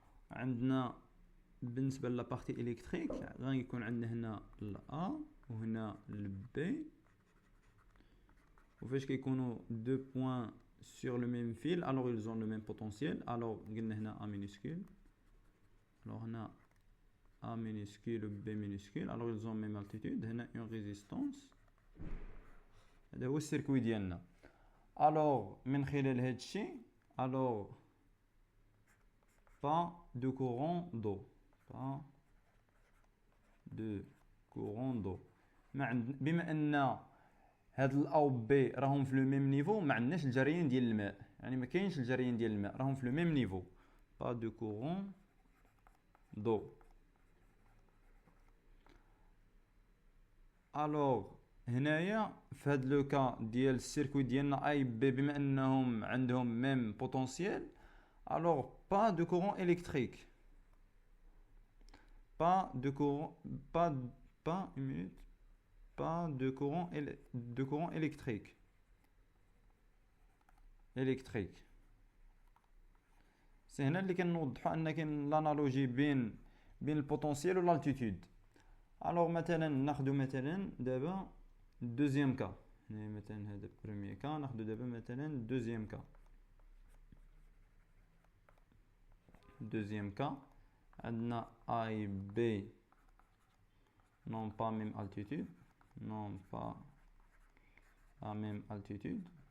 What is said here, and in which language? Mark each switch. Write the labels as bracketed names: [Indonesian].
[Arabic] عندنا بالنسبة لابارتي إلكتريك غيكون عندنا هنا الأ وهنا البي، وفاش كيكونوا دو بوين [French] sur le même fil alors ils ont le même potentiel. alors [Arabic] قلنا هنا A minuscule [French] Alors on a A minuscule, B minuscule. Alors ils ont même altitude. On a une résistance. [Arabic] هذا هو السيركوي ديالنا. [French] Alors [Arabic] من خلال هذا الشيء [French] alors pas de courant d'eau. Pas de courant d'eau. [Arabic] بما ان هاد ال A و B راهم في لو ميم نيفو ما عندناش الجريان ديال الماء، يعني ما كاينش الجريان ديال الماء، راهم في لو ميم نيفو. [French] pas de courant d'eau. alors [Arabic] هنايا في هاد لو كا ديال السيركوي ديالنا اي بي بما انهم عندهم ميم بوتونسييل [French] alors pas de courant électrique. pas de courant pas une minute pas de courant électrique. [Arabic] سي هنا اللي كنوضحوا ان كاين لانالوجي بين البوتونسييل والالتيتود. الوغ مثلا ناخذ مثلا دابا دوزيام كا، هنا مثلا هذا بروميير كا، ناخذ دابا مثلا دوزيام كا عندنا اي بي [French] non pas même altitude, non pas la même altitude.